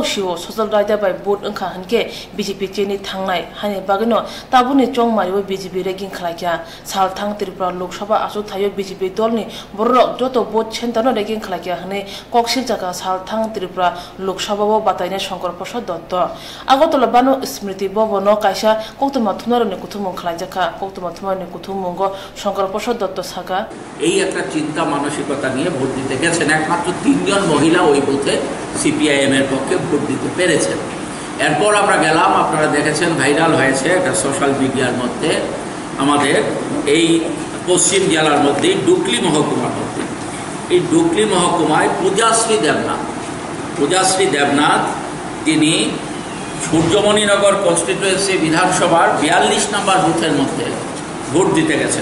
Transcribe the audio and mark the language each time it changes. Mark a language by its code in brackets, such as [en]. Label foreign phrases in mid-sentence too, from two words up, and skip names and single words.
[trp] शिव सजल रायदा बाय बोट ओंखा हनके बीजेपी चेनि थांनाय हानि बागैनो ताबुनि चंगमारियाव बीजेपी रेगिं खालायख्या सालथां त्रिपुरा लोकसभा आसु थायो बीजेपी दलनि बरक जतो बोट सेन्टारनो रेगिं खालायख्या हनै कक्सिल जागा सालथां त्रिपुरा लोकसभाव बातायनाय शंकर प्रसाद दत्त आगरतला बानु स्मृति बनो कायसा कौतुमा थुमारनि कुथुमुं खालायजाखा कौतुमा थुमारनि कुथुमुंगो शंकर प्रसाद दत्त साका [bn] এই একটা চিন্তা মানসিকতা নিয়ে ভোট দিতে গেছেন। একমাত্র 3 জন মহিলা ওই বুথে সিপিআইএম এর পক্ষে ভোট দিতে পেরেছেন। এরপর আমরা গেলাম, আপনারা দেখেছেন ভাইরাল হয়েছে একটা সোশ্যাল মিডিয়ার মধ্যে আমাদের এই পশ্চিম জেলার মধ্যে ডুকলি মহকুমার মধ্যে এই ডুকলি মহকুমায় পূজাশ্রী দেবনাথ তিনি সূর্যমণিনগর কনস্টিটুয়েন্সি বিধানসভার 42 নম্বর বুথের মধ্যে ভোট দিতে গেছেন।